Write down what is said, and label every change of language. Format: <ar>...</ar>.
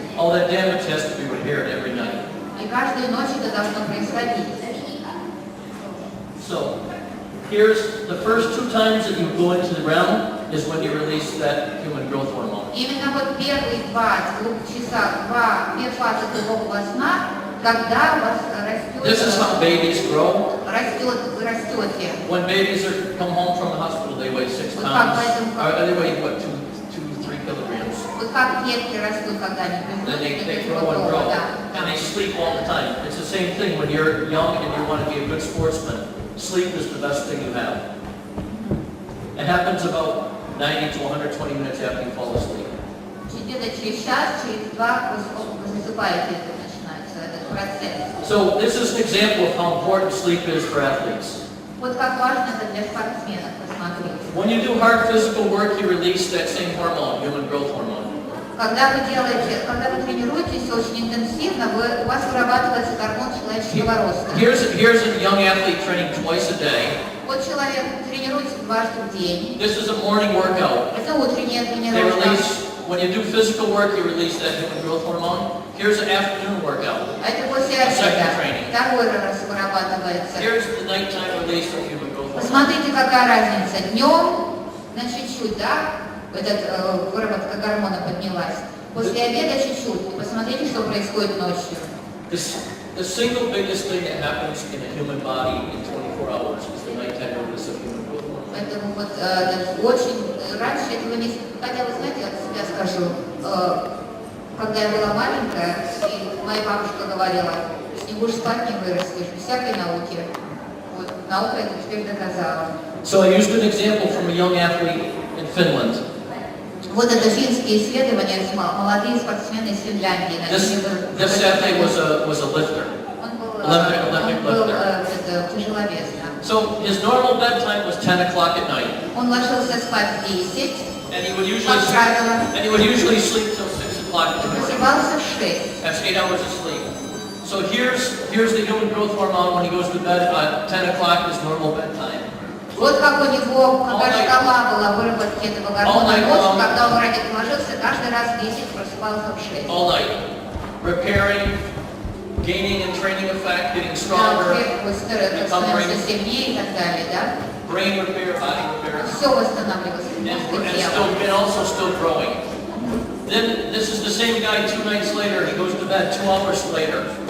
<en>All that damage has to be repaired every night.</en> <ru>И каждую ночь это должно происходить.</ru> <en>So, here's the first 2 times that you go into the realm is when you release that human growth hormone.</en> <ru>Именно вот первые 2 часа, 2 фазы глубокого сна, когда у вас</ru> <en>This is how babies grow.</en> <ru>вы растете.</ru> <en>When babies come home from the hospital, they weigh 6 pounds. They weigh, what, 2-3 kilograms.</en> <ru>Вот как детки растут, когда они</ru> <en>Then</en> <ru>приходят,</ru> <en>they grow and grow. And they sleep all the time. It's the same thing when you're young and you want to be a good sportsman. Sleep is the best thing you have. It happens about 90 to 120 minutes after you fall asleep.</en> <ru>Где-то через час, через 2, вы засыпаете, это начинается этот процесс.</ru> <en>So this is an example of how important sleep is for athletes.</en> <ru>Вот как важно это для спортсменов, посмотрите.</ru> <en>When you do hard physical work, you release that same hormone, human growth hormone.</en> <ru>Когда вы тренируетесь очень интенсивно, у вас вырабатывается гормон человеческого роста.</ru> <en>Here's a young athlete training twice a day.</en> <ru>Вот человек тренируется дважды в день.</ru> <en>This is a morning workout.</en> <ru>Это утренняя</ru> <en>They</en> <ru>тренировка.</ru> <en>release, when you do physical work, you release that human growth hormone. Here's an afternoon workout.</en> <ru>А это после обеда. Второй раз вырабатывается.</ru> <en>Here's the nighttime release of human growth hormone.</en> <ru>Посмотрите, какая разница. Днем на чуть-чуть, да, выработка гормона поднялась. После обеда чуть-чуть. Посмотрите, что происходит ночью.</ru> <en>The single biggest thing that happens in a human body in 24 hours is the nighttime release of human growth hormone.</en> <ru>Поэтому вот очень раньше этого не... Хотя, вы знаете, я от себя скажу, когда я была маленькая, и моя бабушка говорила, если не будешь спать, не вырастешь, без всякой науки. Вот наука это теперь доказала.</ru> <en>So I used an example from a young athlete in Finland.</en> <ru>Вот это финские исследования, молодые спортсмены из Финляндии.</ru> <en>This athlete was a lifter.</en> <ru>Он был тяжеловесным.</ru> <en>So his normal bedtime was 10 o'clock at night.</en> <ru>Он ложился спать в 10,</ru> <en>And he would</en> <ru>как</ru> <en>usually sleep till 6 o'clock in the morning.</en> <ru>просыпался в 6.</ru> <en>That's 8 hours of sleep. So here's the human growth hormone when he goes to bed at 10 o'clock is normal bedtime.</en> <ru>Вот как у него, какая шкала была выработки этого гормона ночью, когда он ложился, каждый раз в 10, просыпался в 6.</ru> <en>All night. Repairing, gaining and training effect, getting stronger,</en> <ru>Становится сильнее и так далее, да?</ru> <en>brain repair, body repair,</en> <ru>Все восстанавливалось, мозг и тело.</ru> <en>and also still growing. Then this is the same guy 2 nights later, he goes to bed 2 hours later.</en>